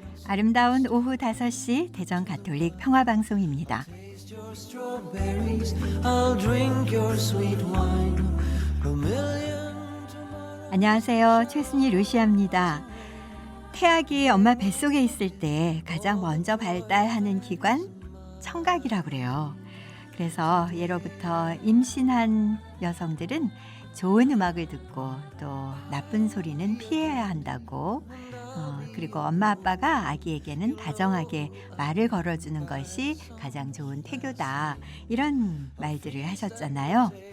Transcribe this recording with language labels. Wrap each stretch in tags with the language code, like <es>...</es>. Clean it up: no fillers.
<ko>아름다운 오후 5시 대전 가톨릭 평화방송입니다.</ko> <en>Taste your strawberries, I'll drink your sweet wine. A million tomorrows.</en> <ko>안녕하세요. 최순희 루시아입니다. 태아기 엄마 뱃속에 있을 때 가장 먼저 발달하는 기관 청각이라고 그래요. 그래서 예로부터 임신한 여성들은 좋은 음악을 듣고 또 나쁜 소리는 피해야 한다고 그리고 엄마 아빠가 아기에게는 다정하게 말을 걸어주는 것이 가장 좋은 태교다 이런 말들을 하셨잖아요.</ko>